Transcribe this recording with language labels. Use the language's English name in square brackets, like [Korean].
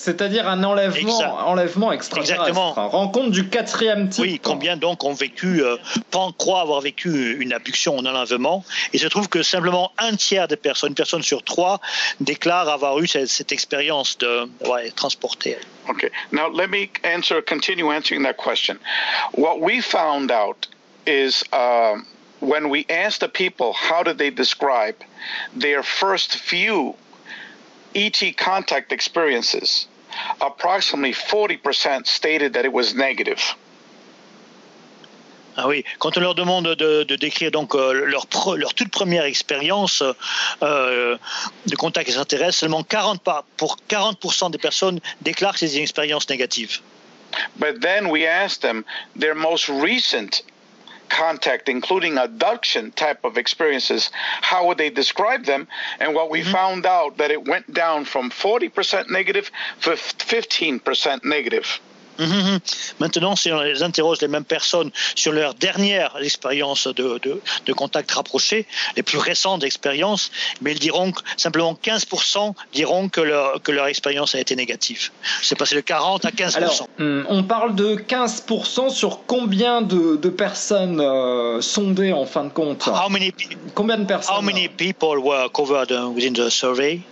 [French] C'est-à-dire un enlèvement extraterrestre. Exactement. Rencontre du quatrième type. Oui, combien donc ont vécu, croient avoir vécu une abduction, un enlèvement. Il se trouve que simplement un tiers des personnes, une personne sur trois, déclare avoir eu cette expérience de transporter. [English] Okay. Now let me continue answering that question. What we found out is when we asked the people how did they describe their first few ET contact experiences, approximately 40% stated that it was negative. [French] Ah oui, quand on leur demande de décrire donc leur toute première expérience de contact extraterrestre, seulement 40% des personnes déclarent ces expériences négatives. [English] But then we asked them their most recent contact, including abduction type of experiences, how would they describe them? And what we mm-hmm. found out that it went down from 40% negative to 15% negative. [French] Maintenant, si on les interroge les mêmes personnes sur leur dernière expérience de contact rapproché, les plus récentes expériences, mais ils diront que simplement 15% diront que leur expérience a été négative. C'est passé de 40 à 15%. Alors, on parle de 15% sur combien de personnes sondées en fin de compte? [English] How many people were covered within the survey?